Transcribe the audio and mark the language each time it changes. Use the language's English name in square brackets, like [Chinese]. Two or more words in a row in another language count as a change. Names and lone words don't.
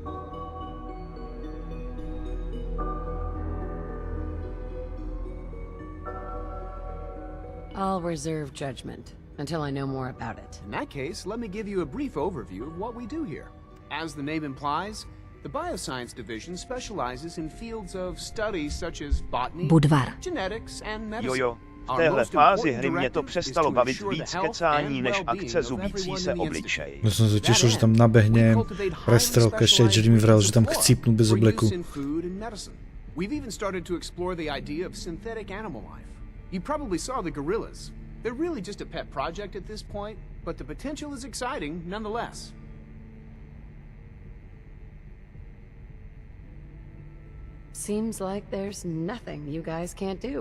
[English] I'll reserve judgment until I know more about it. In that case, let me give you a brief overview of what we do here. As the name implies, the Bioscience Division specializes in fields of studies such as botany, [Czech] Budvar. [English] genetics, and medicine. [Czech] Jojo, v téhle fázi hry mě to přestalo bavit víc kecání než akce zubící se obličej. [Slovak] Ja som sa tešil, že tam nabehne prestrelka, ešte aj Jerry mi vral, že tam chcípnú bez obleku. [English] We've even started to explore the idea of synthetic animal life. You probably saw the gorillas. They're really just a pet project at this point, but the potential is exciting nonetheless. Seems like there's nothing you guys can't do.